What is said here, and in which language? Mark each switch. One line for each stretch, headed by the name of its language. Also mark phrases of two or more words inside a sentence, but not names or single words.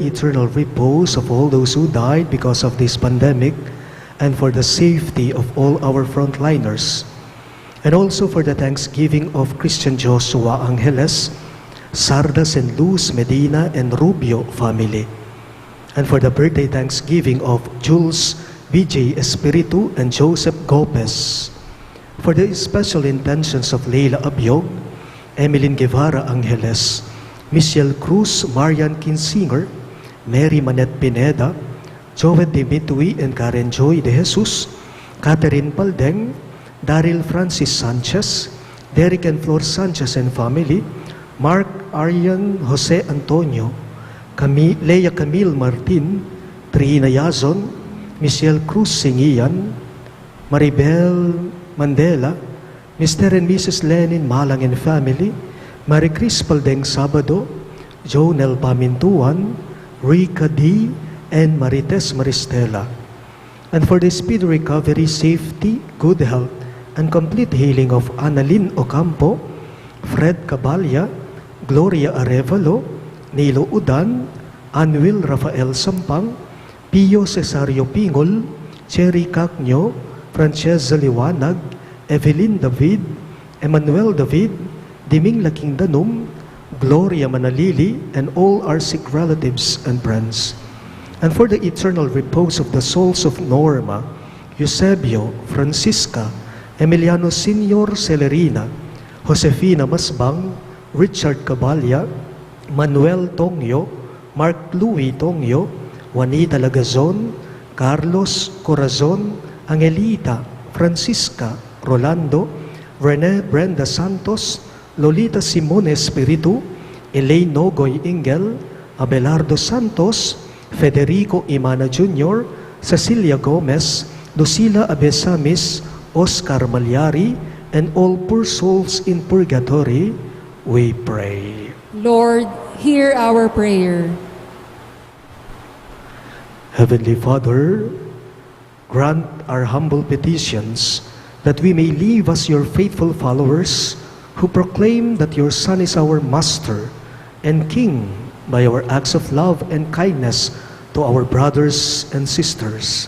English: eternal repose of all those who died because of this pandemic, and for the safety of all our frontliners, and also for the thanksgiving of Christian Joshua Angeles, Sardas and Luz Medina and Rubio family, and for the birthday thanksgiving of Jules BJ Espiritu and Joseph Gopez, for the special intentions of Leila Abiog, Emeline Guevara Angeles, Michelle Cruz, Marian Kinsinger, Mary Manet Pineda, Joel Dimitui and Karen Joy de Jesus, Catherine Paldeng, Daryl Francis Sanchez, Derek and Flor Sanchez and family, Mark Arian Jose Antonio, Leia Camille Martin, Trina Yazon, Michelle Cruz Singian, Maribel Mandela, Mr. and Mrs. Lenin Malang and family, Marie Cris Paldeng Sabado, Jonel Pamintuan, Rika D., and Marites Maristela. And for the speedy recovery, safety, good health, and complete healing of Annalyn Ocampo, Fred Cabalya, Gloria Arevalo, Nilo Udan, Anwil Rafael Sampang, Pio Cesario Pingol, Cherry Cacnyo, Francesca Liwanag, Evelyn David, Emmanuel David, Diming Laking Danum, Gloria Manalili, and all our sick relatives and friends. And for the eternal repose of the souls of Norma, Eusebio, Francisca, Emiliano Senior Celerina, Josefina Masbang, Richard Cabalya, Manuel Tongyo, Mark Louis Tongyo, Juanita Lagazon, Carlos Corazon, Angelita, Francisca, Rolando, Rene Brenda Santos, Lolita Simone Espiritu, Elaine Nogoy Ingel, Abelardo Santos, Federico Imana Jr., Cecilia Gomez, Lucila Abesamis, Oscar Malyari, and all poor souls in purgatory, we pray. Lord, hear our prayer. Heavenly Father, grant our humble petitions that we may live as your faithful followers who proclaim that your Son is our Master and King by our acts of love and kindness to our brothers and sisters.